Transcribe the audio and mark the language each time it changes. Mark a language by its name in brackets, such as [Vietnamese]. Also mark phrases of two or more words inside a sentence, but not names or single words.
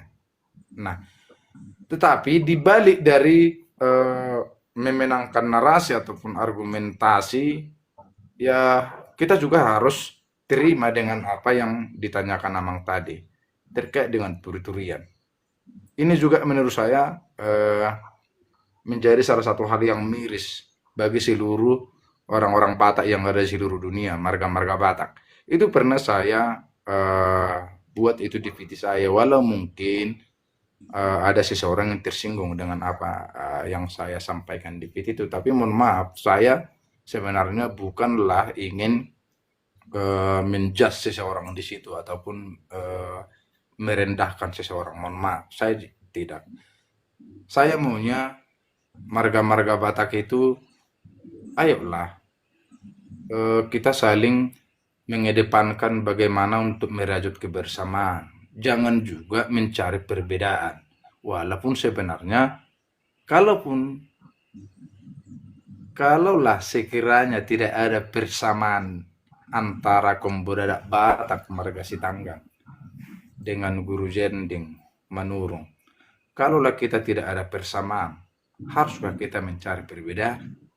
[Indonesian] Nah, tetapi di balik dari memenangkan narasi ataupun argumentasi, ya kita juga harus terima dengan apa yang ditanyakan Amang tadi terkait dengan turi-turian. Ini juga menurut saya menjadi salah satu hal yang miris bagi seluruh orang-orang Batak yang ada di seluruh dunia, marga-marga Batak. Itu pernah saya buat itu di VT saya, walau mungkin ada seseorang yang tersinggung dengan apa yang saya sampaikan di VT itu. Tapi mohon maaf, saya sebenarnya bukanlah ingin menjudge seseorang di situ ataupun merendahkan seseorang. Mohon maaf, saya tidak. Saya maunya marga-marga Batak itu, ayolah kita saling mengedepankan bagaimana untuk merajut kebersamaan. Jangan juga mencari perbedaan. Walaupun sebenarnya, kalaupun kalaulah sekiranya tidak ada persamaan antara Kombodadak Batak marga Sitanggang dengan Guru Jending Manurung, kalaulah kita tidak ada persamaan, haruskah kita mencari perbedaan?